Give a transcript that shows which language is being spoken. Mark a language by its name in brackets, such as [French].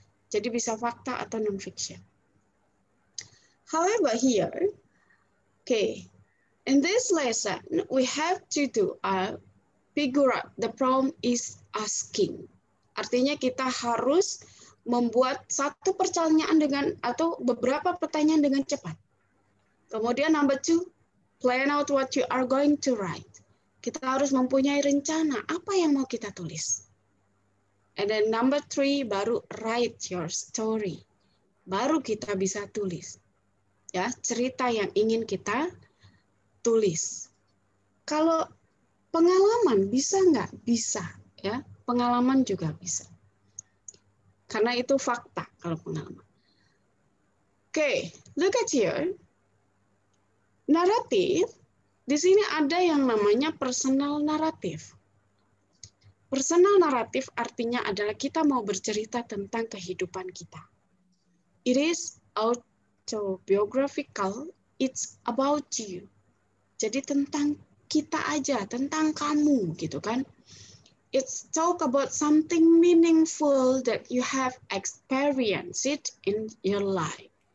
[Indonesian] Jadi bisa fakta atau non-fiction. [English] However, here, okay, in this lesson, we have to do figure out. The prompt is asking. [Indonesian] Artinya kita harus membuat satu pertanyaan dengan atau beberapa pertanyaan dengan cepat. [English] Kemudian number 2, plan out what you are going to write. [Indonesian] Kita harus mempunyai rencana apa yang mau kita tulis. [English] And then number 3, baru write your story. [Indonesian] Baru kita bisa tulis. Ya, cerita yang ingin kita tulis. Kalau pengalaman bisa nggak? Bisa. Ya, pengalaman juga bisa. Karena itu fakta kalau pengalaman. Oke, [English] look at here. [Indonesian] Naratif, di sini ada yang namanya personal naratif. Personal naratif artinya adalah kita mau bercerita tentang kehidupan kita. [English] It is autobiographical, it's about you. [Indonesian] Jadi tentang kita aja, tentang kamu gitu kan. [English] It's talk about something meaningful that you have experienced in your life.